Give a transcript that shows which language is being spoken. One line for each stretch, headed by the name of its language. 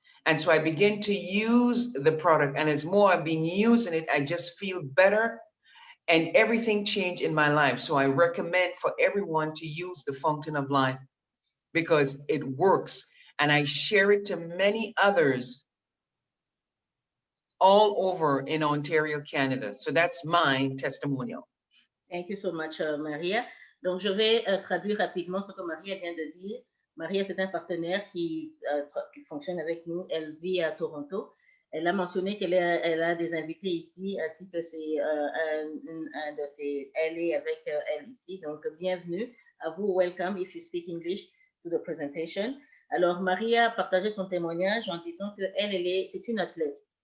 English: And so I began to use the product. And as more I've been using it, I just feel better and everything changed in my life. So I recommend for everyone to use the Fountain of Life because it works. And I share it to many others all over in Ontario, Canada. So that's my testimonial. Thank you so much, Maria.
French: Donc, je vais traduire rapidement ce que Maria vient de dire. Maria, c'est un partenaire qui fonctionne avec nous. Elle vit à Toronto. Elle a mentionné qu'elle a des invités ici, ainsi que c'est un de ses LA avec elle ici. Donc, bienvenue à vous.
English: Welcome if you speak English to the presentation.
French: Alors, Maria a partagé son témoignage en disant que c'est une athlète.